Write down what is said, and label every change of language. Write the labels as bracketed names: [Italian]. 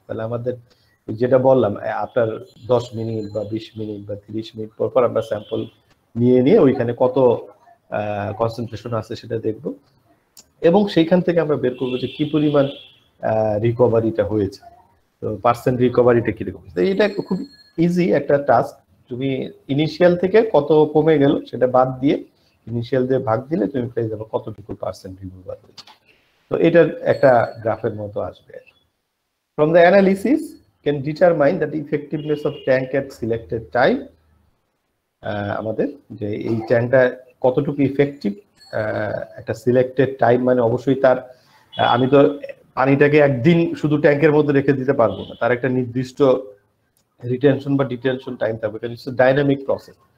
[Bangla] তাহলে আমাদের যেটা বললাম, আফটার 10 মিনিট বা 20 মিনিট বা 30 মিনিট পর পর আমরা স্যাম্পল নিয়ে ওইখানে কত কনসেন্ট্রেশন আছে সেটা দেখব, এবং সেইখান থেকে আমরা বের করবো যে কি পরিমাণ রিকভারিটা হয়েছে, তো পার্সেন্ট রিকভারিটা কিরকম। এটা খুব ইজি একটা টাস্ক। তুমি ইনিশিয়াল থেকে কত কমে গেল সেটা বাদ দিয়ে ইনিশিয়াল দিয়ে ভাগ দিলে তুমি পেয়ে যাবে কতটুকু পার্সেন্ট রিকভার হয়েছে। তো এটার একটা গ্রাফের মতো আসবে। [English] From the analysis can determine that the effectiveness of tank at selected time. [Bangla] আমাদের যে এই ট্যাঙ্কটা কতটুকু ইফেক্টিভ একটা সিলেক্টেড টাইম, মানে অবশ্যই তার আমি তো পানিটাকে একদিন শুধু ট্যাঙ্কের মধ্যে রেখে দিতে পারবো না, তার একটা নির্দিষ্ট রিটেনশন বা ডিটেনশন টাইম থাকবে, কারণ [English] It's dynamic process.